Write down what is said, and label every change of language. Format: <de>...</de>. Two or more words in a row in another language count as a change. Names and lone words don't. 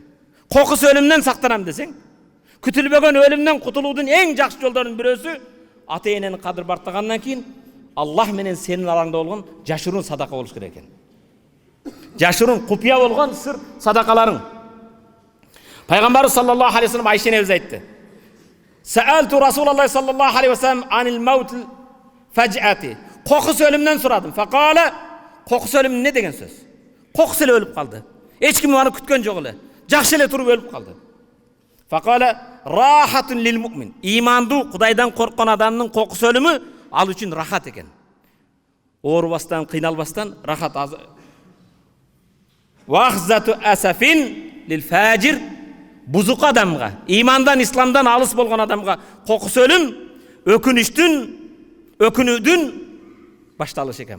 <ky>Кокус өлүмдөн сактанам десең, күтүлбөгөн өлүмдөн кутулуудун эң жакшы жолдорунун бирөөсү ата-энени кадыр бартагандан кийин Аллах менен сенин араңда болгон жашыруун садака болуш керек экен. Жашыруун купуя болгон сыр садакаларың.</ky> <ar>Пайгамбар صلى الله عليه وسلم Айша</ar> <ky>энебиз айтты:</ky> <ar>"سألت رسول الله صلى الله عليه وسلم عن الموت فجأة."</ar> <ky>Кокус өлүмдөн сурадым. Факала, кокус өлүм эмне деген сөз? Кокус эле өлүп калды. Эч ким аны күткөн жок эле. Жакшы эле туруп өлүп калды.</ky> <ar>فقال راحة للمؤمن.</ar> <ky>Имандуу, Кудайдан корккон адамдын кокус өлүмү ал үчүн рахат экен. Оорубастан, кыйналбастан рахат.</ky> <ar>وأخذة أسف للفاجر.</ar> <ky>Бузук адамга, имандан, исламдан алыс болгон адамга кокус өлүм өкүнүүдүн башталышы экен.</ky>